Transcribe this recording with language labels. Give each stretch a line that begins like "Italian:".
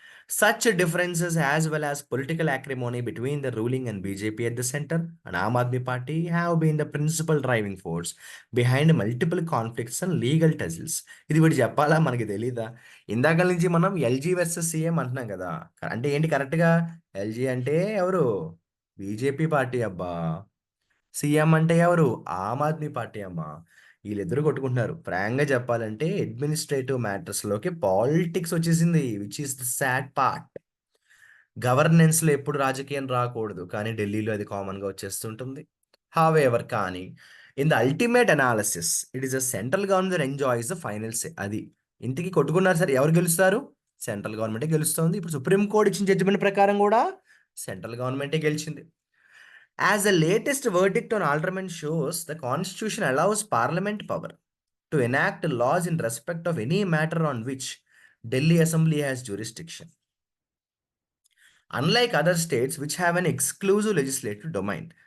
English: Such differences as well as political acrimony between the ruling and BJP at the center and Aam Aadmi Party have been the principal driving force behind multiple conflicts and legal tussles.
Telugu: ఇది వీడు చెప్పాలా? మనకి తెలీదా? ఇందాకల నుంచి మనం LG versus CM అంటున్నాం కదా! అంటే ఏంటి కరెక్ట్‌గా? ఎల్‌జీ అంటే ఎవరు? బీజేపీ పార్టీ అబ్బా! సీఎం అంటే ఎవరు? ఆమ్ ఆద్మీ పార్టీ అమ్మా! ఈళ్ళిద్దరూ కొట్టుకుంటున్నారు. ఫ్రాంక్‌గా చెప్పాలంటే అడ్మినిస్ట్రేటివ్ మ్యాటర్స్‌లోకి పాలిటిక్స్ వచ్చేసింది.
English: Which is the sad part.
Telugu: గవర్నెన్స్‌లో ఎప్పుడు రాజకీయం రాకూడదు. కానీ ఢిల్లీలో అది కామన్‌గా వచ్చేస్తుంటుంది.
English: However కానీ in the ultimate analysis it is the central government that enjoys the final say అది.
Telugu: ఇంతకి కొట్టుకున్నారు సరే ఎవరు గెలుస్తారు? సెంట్రల్ గవర్నమెంటే గెలుస్తోంది. ఇప్పుడు సుప్రీం కోర్ట్ ఇచ్చిన జడ్జిమెంట్ ప్రకారం గూడా సెంట్రల్ గవర్నమెంటే గెలిచింది.
English: As the latest verdict on Alderman shows, the Constitution allows Parliament power to enact laws in respect of any matter on which Delhi Assembly has jurisdiction, unlike other states which have an exclusive legislative domain.